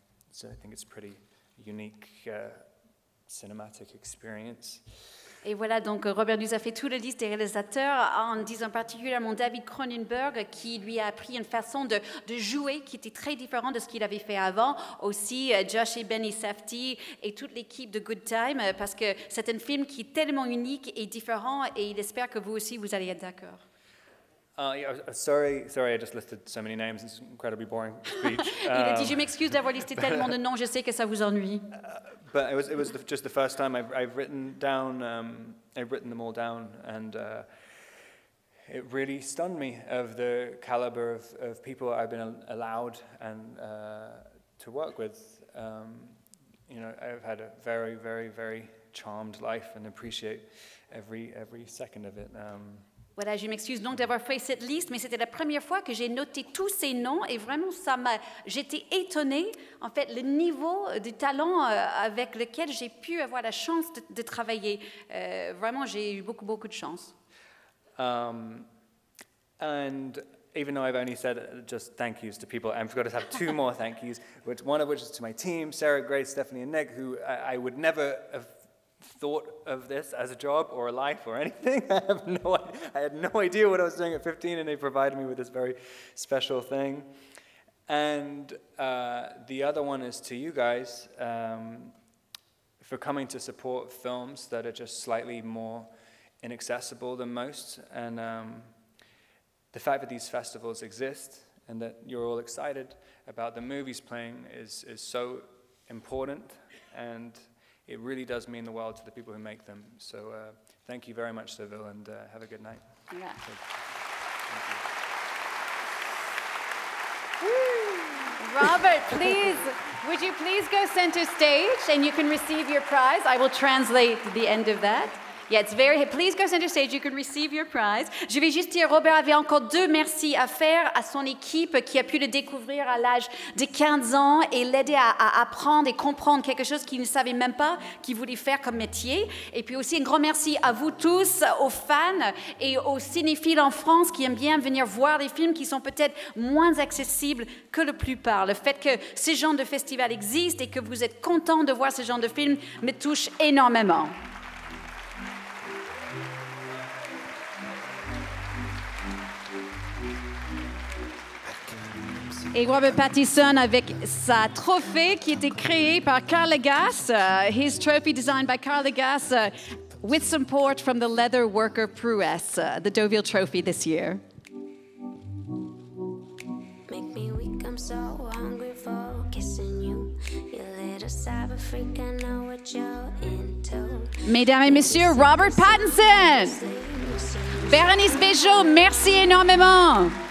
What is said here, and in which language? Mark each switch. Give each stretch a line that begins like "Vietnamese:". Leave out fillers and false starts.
English: So I think it's a pretty unique cinematic experience.
French: Et voilà, donc Robert nous a fait toute la liste des réalisateurs, en disant particulièrement David Cronenberg, qui lui a appris une façon de jouer qui était très différente de ce qu'il avait fait avant. Aussi, Josh et Benny Safdie et toute l'équipe de Good Time, parce que c'est un film qui est tellement unique et différent, et il espère que vous aussi, vous allez être d'accord.
English: Sorry, I just listed so many names. It's an incredibly boring speech.
French: Il a dit, je m'excuse d'avoir listé tellement de noms, je sais que ça vous ennuie.
English: But it was just the first time I've written them all down, and it really stunned me of the caliber of people I've been allowed and to work with. I've had a very, very, very charmed life and appreciate every second of it.
French: Voilà, je m'excuse donc d'avoir fait cette liste, mais c'était la première fois que j'ai noté tous ces noms et vraiment j'étais étonnée, en fait, le niveau de talent avec lequel j'ai pu avoir la chance de travailler. Vraiment, j'ai eu beaucoup de chance.
English: And even though I've only said just thank yous to people, I've got to have two more thank yous, one of which is to my team, Sarah, Grace, Stephanie, and Nick, who I would never have thought of this as a job or a life or anything. I had no idea what I was doing at 15, and they provided me with this very special thing. And the other one is to you guys for coming to support films that are just slightly more inaccessible than most. And the fact that these festivals exist and that you're all excited about the movies playing is so important. And it really does mean the world to the people who make them. So thank you very much, Seville, and have a good night. Yeah. Robert, please, would you please go center stage and you can receive your prize? I will translate the end of that. Yeah, it's very, please go center stage, you can receive your prize.
French: Je vais juste dire, Robert avait encore 2 merci à faire à son équipe qui a pu le découvrir à l'âge de 15 ans et l'aider à apprendre et comprendre quelque chose qu'il ne savait même pas qu'il voulait faire comme métier. Et puis aussi un grand merci à vous tous, aux fans et aux cinéphiles en France qui aiment bien venir voir des films qui sont peut-être moins accessibles que la plupart. Le fait que ce genre de festival existe et que vous êtes contents de voir ce genre de film me touche énormément. Et Robert Pattinson avec sa trophée qui était créée par Carl Legas,
English: his trophy designed by Carl Legas with support from the leather worker Prouesse, the Deauville Trophy this year. Make me weak, I'm so hungry for kissing you. You little cyber freak, I know what you're into.
French: Mesdames et messieurs, Robert Pattinson! Bérénice Bejo, merci énormément.